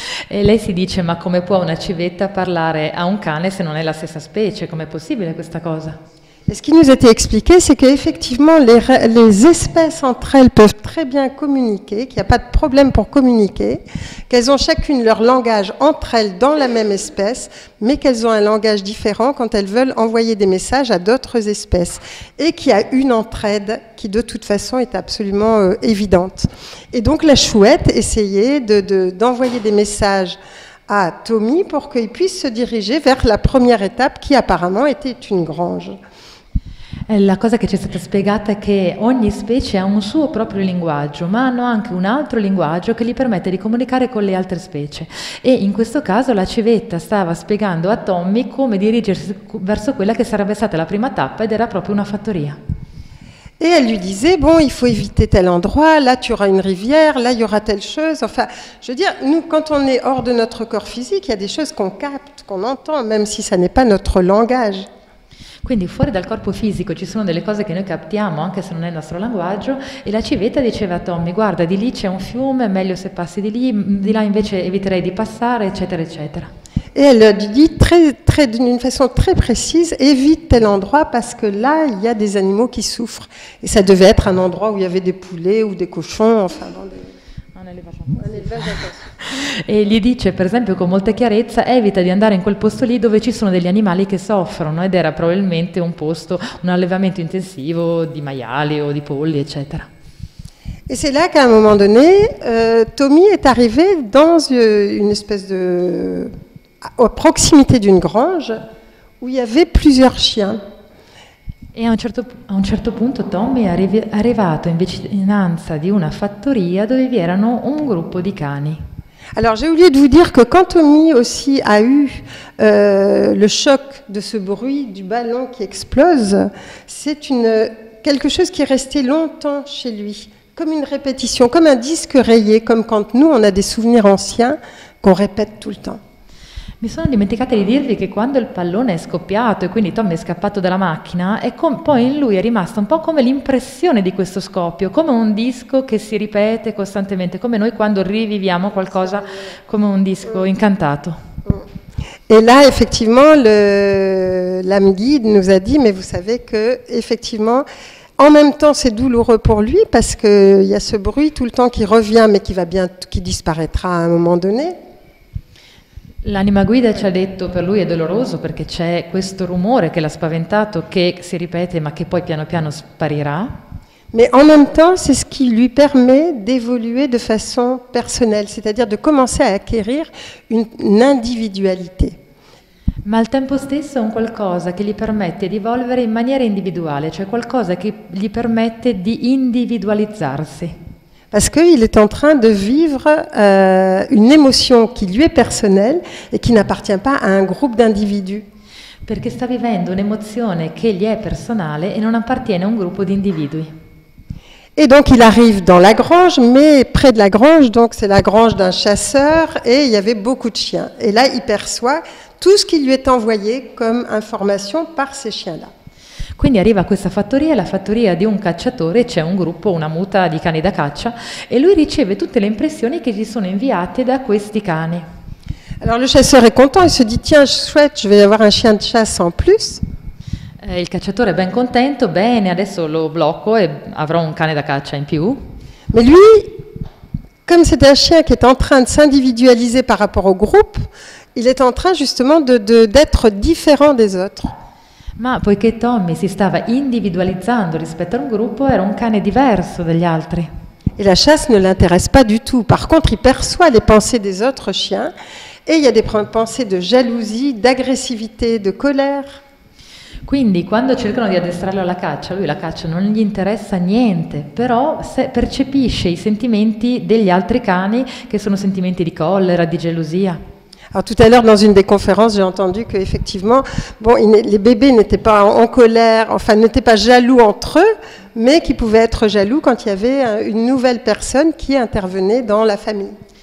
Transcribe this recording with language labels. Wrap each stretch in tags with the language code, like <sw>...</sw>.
<it>E lei si dice, ma come può una civetta parlare a un cane se non è la stessa specie? Com'è possibile questa cosa?</it> <fr>Et ce qui nous était expliqué, c'est qu'effectivement, les espèces entre elles peuvent très bien communiquer, qu'il n'y a pas de problème pour communiquer, qu'elles ont chacune leur langage entre elles dans la même espèce, mais qu'elles ont un langage différent quand elles veulent envoyer des messages à d'autres espèces. Et qu'il y a une entraide qui, de toute façon, est absolument évidente. Et donc, la chouette essayait d'envoyer des messages à Tommy pour qu'il puisse se diriger vers la première étape qui, apparemment, était une grange.</fr> <it>La cosa che ci è stata spiegata è che ogni specie ha un suo proprio linguaggio, ma hanno anche un altro linguaggio che gli permette di comunicare con le altre specie. E in questo caso la civetta stava spiegando a Tommy come dirigersi verso quella che sarebbe stata la prima tappa ed era proprio una fattoria.</it> <fr>Et elle lui disait, bon, il faut éviter tel endroit, là tu auras une rivière, là il y aura telle chose. Enfin, je veux dire, nous, quand on est hors de notre corps physique, il y a des choses qu'on capte, qu'on entend, même si ça n'est pas notre langage.</fr> <it>Quindi fuori dal corpo fisico ci sono delle cose che noi captiamo anche se non è il nostro linguaggio, e la civetta diceva a Tommy, guarda, di lì c'è un fiume, meglio se passi di là invece eviterei di passare, eccetera eccetera.</it> <fr>Et elle dit d'une façon très précise, évite tel endroit parce que là il y a des animaux qui souffrent. Et ça devait être un endroit où il y avait des poulets ou des cochons, enfin dans des...</fr> <it>E gli dice, per esempio, con molta chiarezza, evita di andare in quel posto lì dove ci sono degli animali che soffrono, ed era probabilmente un allevamento intensivo di maiali o di polli, eccetera.</it> <fr>Et c'est là qu'à un moment donné, Tommy est arrivé dans une espèce à proximité d'une grange où il y avait plusieurs chiens.</fr> <it>E a un certo punto Tommy è arrivato in vicinanza di una fattoria dove vi erano un gruppo di cani.</it> <fr>Alors j'ai oublié de vous dire que quand Tommy aussi a eu le choc de ce bruit du ballon qui explose, c'est quelque chose qui est resté longtemps chez lui, comme une répétition, comme un disque rayé, comme quand nous on a des souvenirs anciens qu'on répète tout le temps.</fr> <it>Mi sono dimenticata di dirvi che quando il pallone è scoppiato e quindi Tommy è scappato dalla macchina, poi in lui è rimasta un po' come l'impressione di questo scoppio, come un disco che si ripete costantemente, come noi quando riviviamo qualcosa come un disco incantato.</it> <fr>Et là, effectivement, l'âme guide nous a dit, mais vous savez que, effectivement, en même temps, c'est douloureux pour lui parce qu'il y a ce bruit tout le temps qui revient, mais qui disparaîtra à un moment donné.</fr> <it>L'anima guida ci ha detto per lui è doloroso perché c'è questo rumore che l'ha spaventato, che si ripete ma che poi piano piano sparirà.</it> <fr>Mais en même temps, c'est ce qui lui permet d'évoluer de façon personnelle, c'est-à-dire de commencer à acquérir une individualité.</fr> <it>Ma al tempo stesso è un qualcosa che gli permette di evolvere in maniera individuale, cioè qualcosa che gli permette di individualizzarsi.</it> <fr>Parce qu'il est en train de vivre une émotion qui lui est personnelle et qui n'appartient pas à un groupe d'individus.</fr> <it>Perché sta vivendo un'emozione che gli è personale e non appartiene a un gruppo di individui.</it> <fr>Et donc il arrive dans la grange, mais près de la grange, donc c'est la grange d'un chasseur, et il y avait beaucoup de chiens. Et là, il perçoit tout ce qui lui est envoyé comme information par ces chiens-là.</fr> <it>Quindi arriva a questa fattoria, la fattoria di un cacciatore, c'è un gruppo, una muta di cani da caccia, e lui riceve tutte le impressioni che gli sono inviate da questi cani.</it> <fr>Alors le chasseur est content, il se dit tiens, chouette, je vais avoir un chien de chasse en plus.</fr> <it>Il cacciatore è ben contento, bene, adesso lo blocco e avrò un cane da caccia in più.</it> <fr>Mais lui, comme c'est un chien qui est en train de s'individualiser par rapport au groupe, il est en train justement d'être différent des autres.</fr> <it>Ma poiché Tommy si stava individualizzando rispetto a un gruppo, era un cane diverso dagli altri.</it> <fr>Et la chasse ne l'intéresse pas du tout. Par contre, il perçoit les pensées des autres chiens et il y a des pensées de jalousie, d'agressivité, de colère.</fr> <it>Quindi quando cercano di addestrarlo alla caccia, lui la caccia non gli interessa niente, però percepisce i sentimenti degli altri cani che sono sentimenti di collera, di gelosia.</it> <fr>Alors tout à l'heure, dans une des conférences, j'ai entendu qu'effectivement, bon, les bébés n'étaient pas en colère, enfin n'étaient pas jaloux entre eux, mais qui pouvaient être jaloux quand il y avait une nouvelle personne qui intervenait dans la famille.</fr>